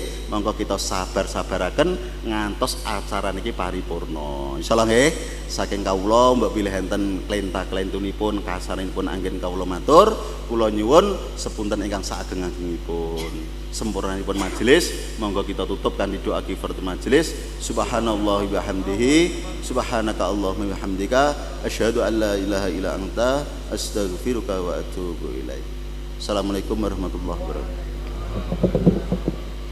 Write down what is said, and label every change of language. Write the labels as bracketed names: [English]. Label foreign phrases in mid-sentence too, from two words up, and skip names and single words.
[Javanese] Monggo kita sabar-sabaraken ngantos acara niki paripurna. [Arabic] إن شاء الله [Javanese] nggih. Saking kawula mbok bilih enten klenta-klentunipun kasarenipun anggen kawula matur, kula nyuwun sepunten ingkang saageng-agengipun. Sempurnanipun majelis, monggo kita tutup kanthi doa [Arabic] كفارة المجلس. سبحان الله وبحمده، سبحانك اللهم وبحمدك، أشهد أن لا إله إلا أنت، أستغفرك وأتوب إليك. السلام عليكم ورحمة الله وبركاته.